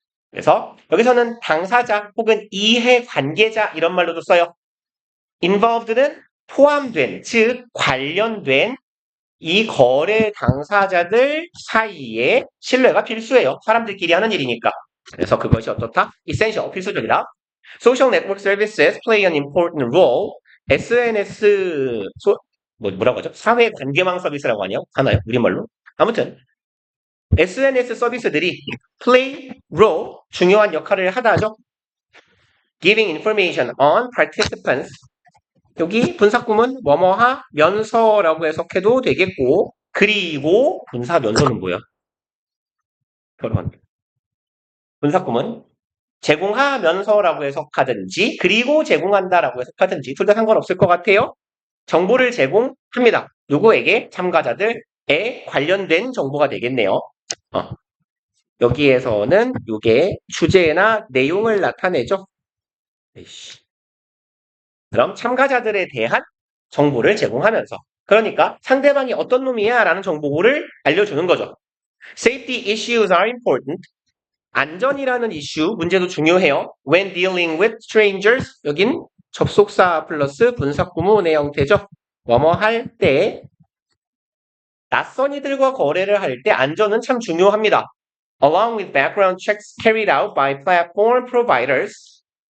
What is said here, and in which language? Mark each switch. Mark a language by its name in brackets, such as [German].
[Korean] 그래서 여기서는 당사자 혹은 이해 관계자 이런 말로도 써요. involved는 포함된, 즉 관련된 이 거래 당사자들 사이에 신뢰가 필수예요. 사람들끼리 하는 일이니까. 그래서 그것이 어떻다? essential, 필수적이다. [English] Social network services play an important role. [Korean] SNS, 뭐라고 하죠? 사회 관계망 서비스라고 하나요? 우리말로? 아무튼 SNS 서비스들이 play role, 중요한 역할을 하다죠. [English] Giving information on participants. [Korean] 여기 분사구문 뭐뭐하면서라고 해석해도 되겠고 그리고 분사면서는 뭐야? 결혼. 분사구문 제공하면서라고 해석하든지 그리고 제공한다라고 해석하든지 둘 다 상관없을 것 같아요. 정보를 제공합니다. 누구에게? 참가자들에 관련된 정보가 되겠네요. 여기에서는 이게 주제나 내용을 나타내죠. 그럼 참가자들에 대한 정보를 제공하면서 그러니까 상대방이 어떤 놈이야 라는 정보를 알려주는 거죠. [English] Safety issues are important. [Korean] 안전이라는 이슈, 문제도 중요해요. [English] When dealing with strangers, [Korean] 여긴 접속사 플러스 분사구문의 형태죠. 뭐뭐 할 때, 낯선 이들과 거래를 할 때 안전은 참 중요합니다. [English] Along with background checks carried out by platform providers.